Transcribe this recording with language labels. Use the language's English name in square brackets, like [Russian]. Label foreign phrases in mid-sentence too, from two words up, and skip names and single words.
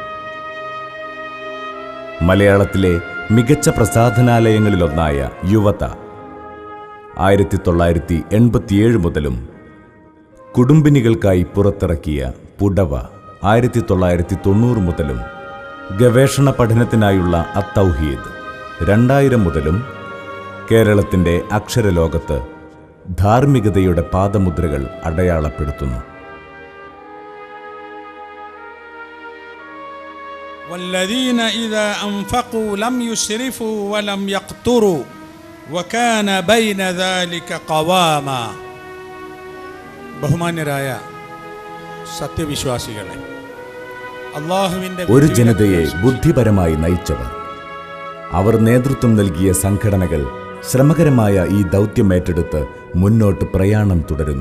[Malayalam] മലയാളത്തിലെ മികച്ച പ്രസാധനാലയങ്ങളിലൊന്നായ യുവത 1987 മുതലും കുടുംബിനികൾക്കായി പുറത്തിറക്കിയ പുടവ 1990 മുതലും ഗവേഷണ പഠനത്തിനായുള്ള അത്തൗഹീദ് 2000 മുതലും കേരളത്തിൻ്റെ അക്ഷരലോകത്ത് ധാർമ്മികതയുടെ പാദമുദ്രകൾ അടയാളപ്പെടുത്തുന്നു. [Arabic] والذين إذا أنفقوا لم يسرفوا ولم يقتروا وكان بين ذلك قواما. [Malayalam] ബഹുമാന്യരായ സത്യവിശ്വാസികളെ, അല്ലാഹുവിൻ്റെ ഒരു ജനതയെ ബുദ്ധിപരമായി നയിച്ചവർ, അവർ നേതൃത്വം നൽകിയ സംഘടനകൾ ശ്രമകരമായ ഈ ദൗത്യമേറ്റെടുത്ത് മുന്നോട്ട് പ്രയാണം തുടരുന്നു.